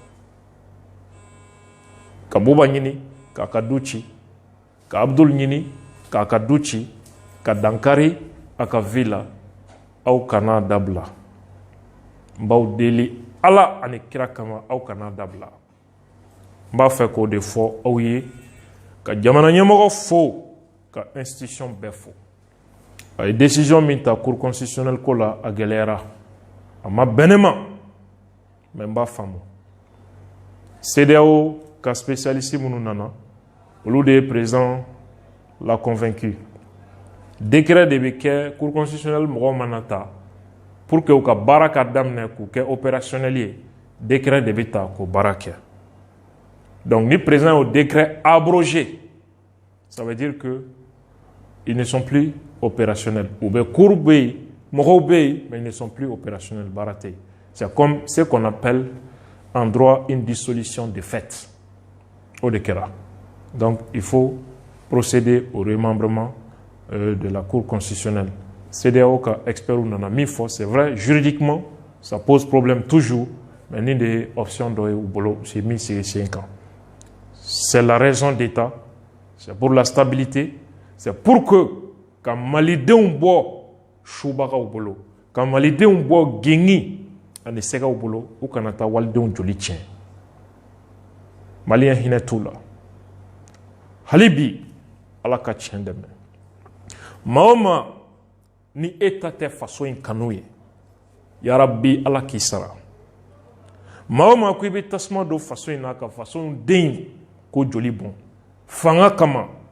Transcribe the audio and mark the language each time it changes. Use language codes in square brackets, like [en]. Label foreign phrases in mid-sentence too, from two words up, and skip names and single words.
[bm] ka Buba ɲini k'a ka du ci ka Abdul ɲini k'a ka du ci ka dankari a ka vie la aw kana dabila n b'aw deli ala ani kira kama aw kana dabila n b'a fɛ k'o de fɔ aw ye ka jamana ɲɛmɔgɔ fo ka institution bɛɛ fo a ye décision min ta [fr] cour constitutionnelle [bm] ko la a gɛlɛyara a ma bɛn ne ma mais n b'a faamu CEDEAO ka spécialiste minnu nana olu de ye [fr] président l'a convaincu décret [bm] de bɛ kɛ [fr] cour constitutionnelle [bm] mɔgɔw mana ta [fr] pour que [bm] u ka baara ka daminɛ k'u kɛ opérationnel ye décret de bɛ ta k'o baara [fr] kɛ donc ni président y'o décret abrogé ça veut dire que ils ne sont plus opérationnels ou bien cour [bm] bɛ yen mɔgɔw bɛ yen [fr] mais ils ne sont plus opérationnels [bm] baara tɛ yen [fr] c'est comme ce qu'on appelle en droit une dissolution de fait [bm] o de kɛra [fr] donc il faut procéder au remembrement de la cour constitutionnelle [bm] CEDEAO ka experts nana min fɔ [fr] c'est vrai juridiquement ça pose problème toujours mais [bm] nin de ye option dɔ ye u bolo c'est min sigi sen kan [fr] c'est la raison d'État c'est pour la stabilité c'est pour que [bm] ka malidenw bɔ subagaw bolo ka malidenw bɔ gengi ani sɛgɛw bolo u kana taa walidenw joli tiɲɛ maliyɛn hinɛ t'u la hali bi ala ka tiɲɛ dɛmɛ maa o maa ni e ta tɛ faso in kanu ye yarabi ala k'i sara maa o maa ko i bɛ tasuma don faso in na ka faso in den ko joli bɔn fanga kama